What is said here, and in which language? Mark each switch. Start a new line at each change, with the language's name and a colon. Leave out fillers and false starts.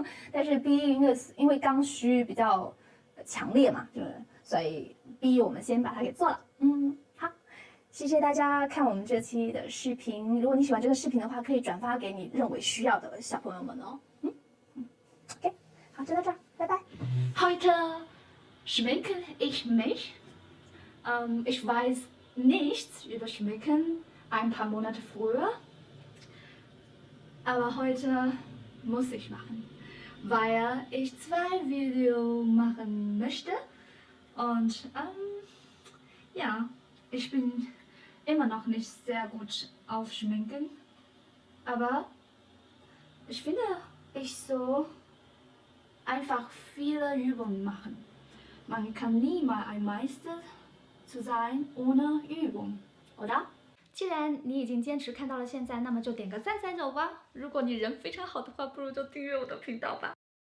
Chinese: 但是 B1因为刚需比较强烈嘛，所以 B1我们先把它给做了。好，谢谢大家看我们这期的视频。如果你喜欢这个视频的话，可以转发给你认为需要的小朋友们哦。
English: OK，
Chinese: 好，就到这儿，拜拜。
German: Heute schminken ich mich. Ich weiß nichts über Schminken. Ein paar Monate früher. Aber heute muss ich machen, weil ich 2 Videos machen möchte. Und ja, ich bin immer noch nicht sehr gut auf Schminken. Aber ich finde, ich so einfach viele Übungen machen. Man kann nie mal ein Meister zu sein ohne Übung, oder?
Chinese: 既然你已经坚持看到了现在，那么就点个赞吧。如果你人非常好的话，不如就订阅我的频道吧。